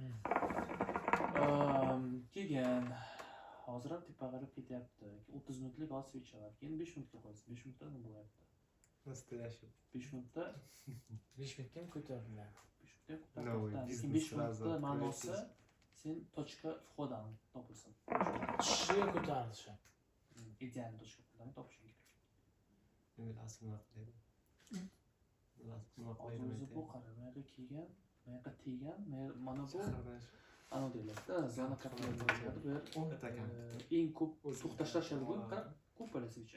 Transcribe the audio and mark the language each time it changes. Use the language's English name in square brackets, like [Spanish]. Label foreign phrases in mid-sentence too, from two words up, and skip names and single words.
[Uzbek] Keyin hozir ham tepaga qarab ketyapti. 30 minutlik svichalar. Keyin 5 minutga qo'yasiz. 5 minutda nima bo'lyapti? [Russian] Настоящий. [Uzbek] 5 minutda 5 minutga ko'tariladi. 5 minutda. Lekin 5 minutda ma'nosi Sen [Russian] точка входа [Uzbek] topilsin. Tushishiga ko'tarilishi. Ideal [Russian] точка входа [Uzbek] topishing kerak. Asl qilaydi. O'zi bu qara, bu yerga kelgan, bu yerga tegan, mana bu ana deyiladi-da, zona kapitali bo'ladi. Bu eng ko'p to'xtashlashadigan qara, ko'p bo'lasicha.